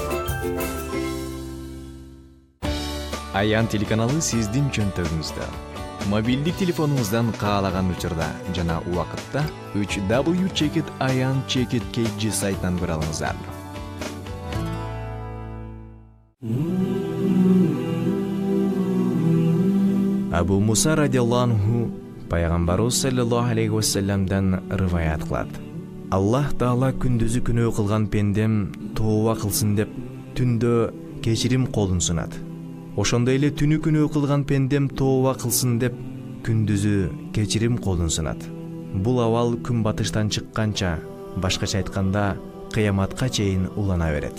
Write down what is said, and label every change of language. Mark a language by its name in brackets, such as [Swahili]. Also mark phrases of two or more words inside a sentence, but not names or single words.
[Kyrgyz] Аян телеканалы сиздин чөнтөгүңүздө. Мобилдик телефонуңуздан каалаган учурда жана убакытта 3w.ayan.kg сайтынан көрө алыңыздар. Абу Муса [Arabic] رضي الله عنه [Kyrgyz] пайгамбарыбыз [Arabic] صلى الله عليه وسلم [Kyrgyz] риваят кылат. Аллах Таала күндүзү күнөө кылган пендем тооба кылсын деп түндө кечирим колун сунат. Ошондой эле түнү күнөө кылган пендем тооба кылсын деп күндүзү кечирим колун сунат. Бул абал күн батыштан чыкканча, башкача айтканда, кыяматка чейин улана берет.